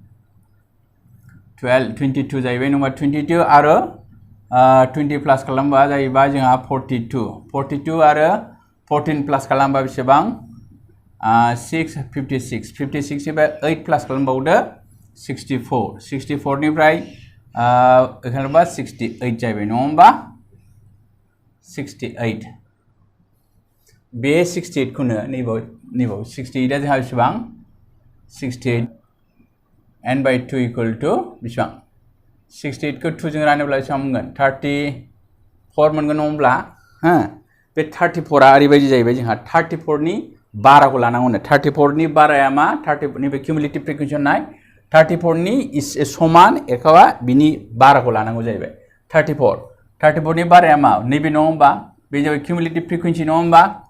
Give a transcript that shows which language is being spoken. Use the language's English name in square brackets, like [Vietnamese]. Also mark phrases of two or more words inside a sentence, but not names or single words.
[Bodo] 12 22 जाहैबाय नङा 22 आरो 20 प्लास खालामबा जाहैबाय जोंहा 42 आरो 14 प्लास खालामबा बेसेबां 56 निफ्राय 8 प्लास खालामबावदो 64 निफ्राय खालामबा 68 जाहैबाय नङा होमबा 68 बे 68 खौनो नैबाव 68 आ जोंहा बेसेबां 68 n [English] by 2 equal to [Bodo] बेसेबां 68 खौ 2 जों रानोब्ला बेसेबां मोनगोन 34 मोनगोन नङा होमब्ला बे 34 आ ओरैबायदि जाहैबाय जोंहा 34 नि बाराखौ लानांगौनो 34 नि बाराया मा 30 नि बे [English] cumulative frequency [Bodo] होननाय 34 नि समान एखौबा बिनि बाराखौ लानांगौ जाहैबाय 34 नि बाराया मा नैबे नङा होमबा बे जाबाय [English] cumulative frequency [Bodo] नङा होमबा